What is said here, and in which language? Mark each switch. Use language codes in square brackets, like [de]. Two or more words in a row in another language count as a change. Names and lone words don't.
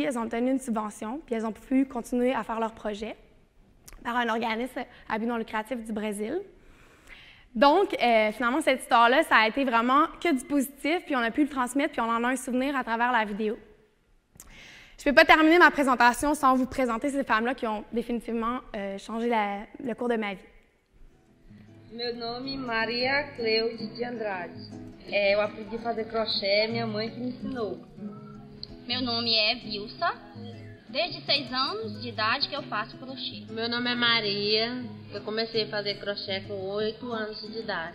[fr] Elles ont obtenu une subvention, puis elles ont pu continuer à faire leur projet par un organisme à but non lucratif du Brésil. Donc, finalement, cette histoire-là, ça a été vraiment que du positif, puis on a pu le transmettre, puis on en a un souvenir à travers la vidéo. Je ne peux pas terminer ma présentation sans vous présenter ces femmes-là qui ont définitivement changé le cours de ma vie. [pt] Meu nome é Maria Cleude de Andrade. Eu aprendi a fazer crochê, minha mãe que me ensinou. Meu nome é Vilsa. Desde 6 anos de idade que eu faço crochê. Meu nome é Maria. Eu comecei a fazer crochê com 8 anos de idade.